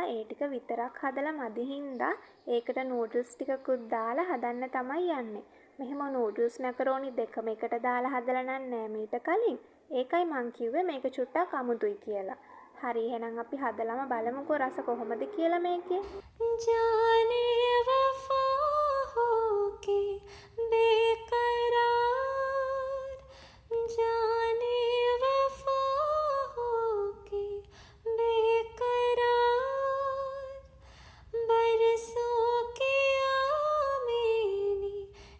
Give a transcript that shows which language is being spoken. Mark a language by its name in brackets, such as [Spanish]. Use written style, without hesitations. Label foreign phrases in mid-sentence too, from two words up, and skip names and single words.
[Sinhala] ඒ ටික විතරක් හදලා මදි හින්දා ඒකට නූඩල්ස් ටිකකුත් දාලා හදන්න තමයි යන්නේ. මෙහෙම නූඩල්ස් මැකරෝනි දෙකම එකට දාලා හදලා නෑ මීට කලින්. ඒකයි මං කිව්වේ මේක චුට්ටක් අමුතුයි කියලා. හරි එහෙනම් අපි හදලාම බලමුකෝ රස කොහොමද කියලා මේකේ. [Hindi] जाने वफा हो के बेकरार जाने वफा हो के बेकरार बरसों के आमीनी